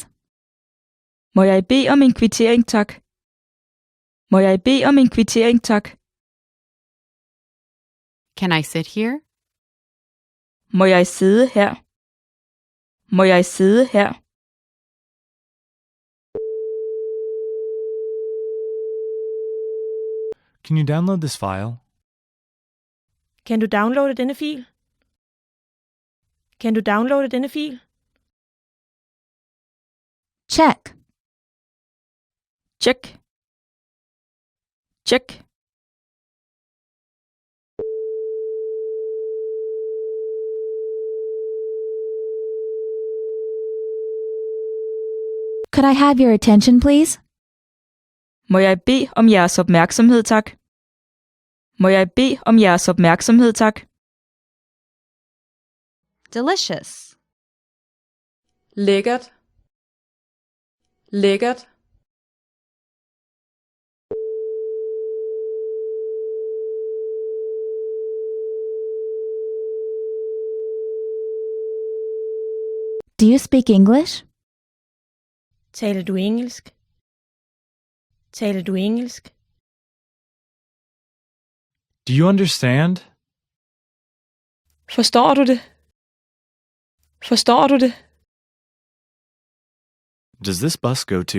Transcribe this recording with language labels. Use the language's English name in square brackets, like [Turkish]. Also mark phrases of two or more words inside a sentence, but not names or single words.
[Danish] Må jeg bede om en kvittering, tak? Må jeg bede om en kvittering, tak? [English] Can I sit here? [Danish] Må jeg sidde her? Må jeg sidde her? [English] Can you download this file? [Danish] Kan du downloade denne fil? Kan du downloade denne fil? [English] Check. Check. Check. Could I have your attention, please? [Danish] Må jeg bede om jeres opmærksomhed, tak? Må jeg bede om jeres opmærksomhed, tak? [English] Delicious. [Danish] Lækkert. Lækkert. [English] Do you speak English? [Danish] Taler du engelsk? Taler du engelsk? [English] Do you understand? [Danish] Forstår du det? Forstår du det? [English] Does this bus go to?